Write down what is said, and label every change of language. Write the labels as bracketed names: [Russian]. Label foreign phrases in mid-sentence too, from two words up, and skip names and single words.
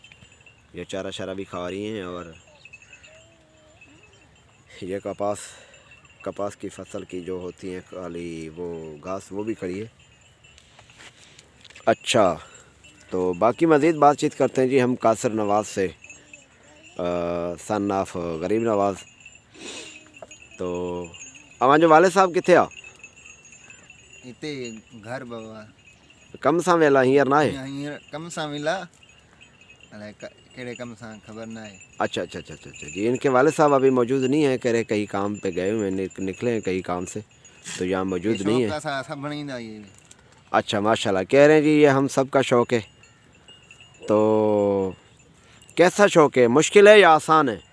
[Urdu] یہ چارہ شارہ بھی کھا رہی ہیں اور یہ کپاس کی فصل کی جو ہوتی ہے کالی وہ گھاس، وہ بھی کھڑی ہے. اچھا، تو باقی مزید بات چیت کرتے ہیں جی ہم قاسر نواز سے, [English] son of [Urdu] गरीब नवाज़। [Sindhi] तो अवां जो वाले साहब किथे आ? इते घर बाबा कम सां वेला हींअर ना है? हींअर कम सां मिला, अलाए कहिड़े कम सां ख़बर न आहे। [Urdu] اچھا اچھا اچھا اچھا جی، ان کے والے صاحب ابھی موجود نہیں ہے، کہہ رہے کہیں کام پہ گئے ہوئے ہیں، نکلے ہیں کہیں کام سے، تو یہاں موجود نہیں ہے. [Sindhi] सब बणींदा ये। [Urdu] اچھا ماشاءاللہ، کہہ رہے ہیں جی یہ ہم سب کا شوق ہے. تو کیسا شوق ہے، مشکل ہے یا آسان ہے?